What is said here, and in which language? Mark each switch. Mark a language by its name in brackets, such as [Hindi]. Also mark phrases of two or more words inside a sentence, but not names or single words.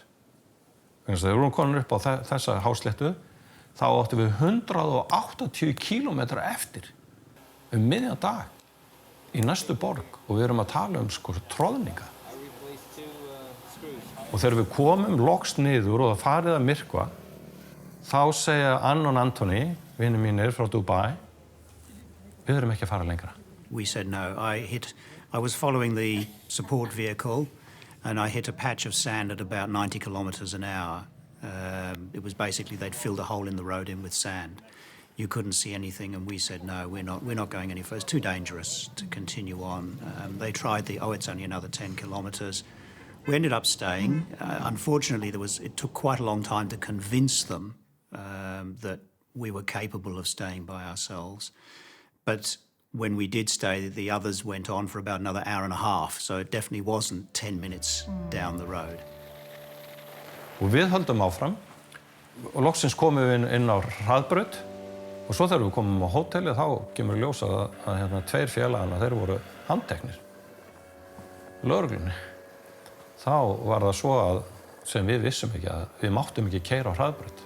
[Icelandic] Þegar við vorum komin upp á þessa hásléttu, þá áttum við 180 kílómetra eftir miðjan dag í næstu borg og við erum að tala troðninga. Og þegar við komum loks niður og það farið að myrkva, þá segja Ann og Anthony, vinir mínir frá Dubai, við erum ekki að fara lengra. [English] We said no. I was following the support vehicle and I hit a patch of sand at about 90 kilometers an hour. It was basically they'd filled a hole in the road in with sand. You couldn't see anything and we said no, we're not going any further. It's too dangerous to continue on. They tried it's only another 10 kilometers. We ended up staying. Unfortunately, it took quite a long time to convince them that we were capable of staying by ourselves. But when we did stay, the others went on for about another hour and a half, so it definitely wasn't 10 minutes down the road. [Icelandic] Og við höldum áfram og loksins komum við inn á hraðbraut og svo þegar við komum á hótelið þá kemur ljós að tveir félaganna þeir voru handteknir. Lögreglunni. Þá var það svo að sem við vissum ekki að við máttum ekki keyra á hraðbraut.